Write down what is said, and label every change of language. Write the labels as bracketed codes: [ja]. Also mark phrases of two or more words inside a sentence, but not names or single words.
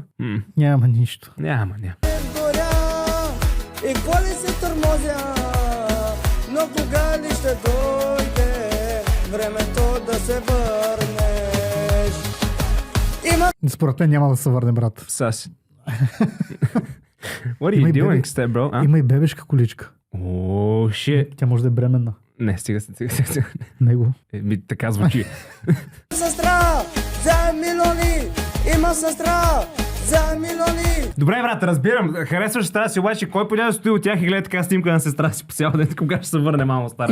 [bg] Няма нищо. Няма. Горя, и какво ли се тормозя, но кога ли ще дойде времето да се върнеш? Има Според мен няма да се върне, брат. Саси. [en] What are you doing, step bro? [bg] Има и бебешка количка. Shit. Тя може да е бременна. Не, стига. Него. Така звучи. сестра за милиони, има сестра за милиони. Добре, брат, разбирам. Харесваш сестра си, обаче кой понякога стои от тях и гледа така снимка на сестра си по цял ден, кога ще се върне мамо стара?